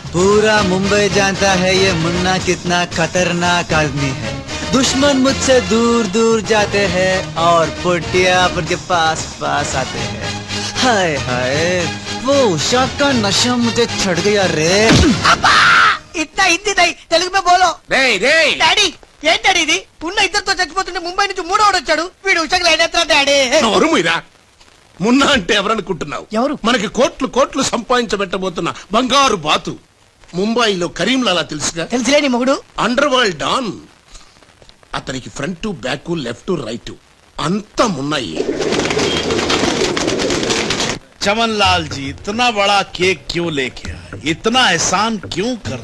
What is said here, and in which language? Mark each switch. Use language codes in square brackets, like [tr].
[hi] पूरा मुंबई जानता है ये मुन्ना कितना खतरनाक आदमी है। दुश्मन मुझसे दूर दूर जाते हैं और पुटिया उनके पास पास आते हैं। हाय हाय, वो उषा का नशा मुझे चढ़ गया रे। इतना हिंदी नहीं, तेलुगु में बोलो। [te] రేయ్ రేయ్, డాడీ, ఏం డాడీ ఇది? ఉన్న ఇద్దరితో చచ్చిపోతుంటే ముంబై నుంచి మూడోడు వచ్చాడు. వీడు ఉషకు లైన్ ఎత్తా డాడీ. నోరు మీరా. మున్నా అంటే ఎవరనుకుంటున్నావు? ఎవరు? మనకి కోట్లు కోట్లు సంపాదించబెట్టబోతున్న బంగారు బాతు. ముంబైలో కరీంలాలా తెలుసుగా? తెలుసులేని మొగుడు. Under world don. అతనికి ఫ్రంట్ బ్యాక్ లెఫ్ట్ రైట్ అంతా మున్నాయి. [hi] चमनलाल जी, इतना बड़ा केक क्यों लेके आए? इतना एहसान क्यों कर?